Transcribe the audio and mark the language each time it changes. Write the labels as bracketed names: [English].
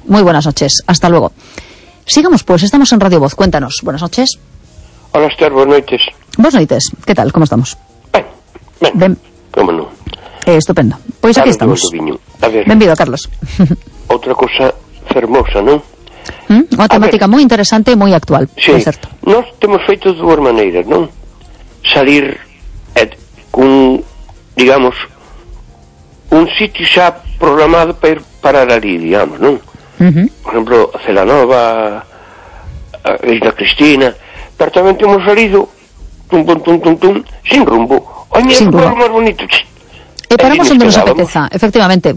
[Spanish] Muy buenas noches. Hasta luego. Sigamos, pues. Estamos en Radio Voz. Cuéntanos. Buenas noches. Hola, Esther. Buenas noches. Buenas noches. ¿Qué tal? ¿Cómo estamos? Bien. Bien. ¿Cómo no? Estupendo. Pues aquí estamos. Bienvenido, Carlos. Otra cosa fermosa, ¿no? Una temática muy interesante y muy actual. Sí. [Galician] Nos temos feito de dúas maneiras, non? Salir con, digamos, un sitio xa programado para ir parar ali, digamos, non? Por exemplo, a Celanova, a Isla Cristina. Pero tamén temos salido tum, sin rumbo. [Spanish] Oye, sin rumbo. [Galician] Lugar máis bonito. E paramos onde nos apeteza, efectivamente.